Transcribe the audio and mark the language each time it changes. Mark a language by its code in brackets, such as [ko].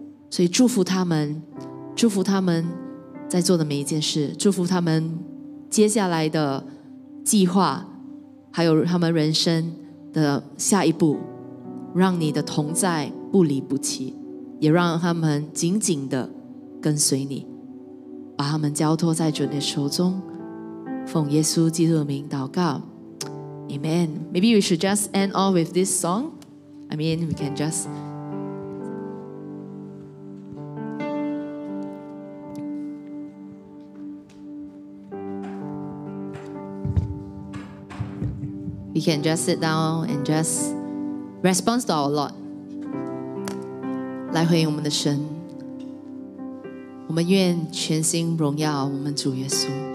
[zh] 所以祝福他们，祝福他们在做的每一件事，祝福他们接下来的计划，还有他们人生的下一步，让你的同在不离不弃，也让他们紧紧的跟随你，把他们交托在主你的手中，奉耶稣基督的名祷告 Amen. [en] Maybe we should just end off with this song. I mean, we can just sit down and just respond to our Lord. [zh] 来回应我们的神，我们愿全心荣耀我们主耶稣。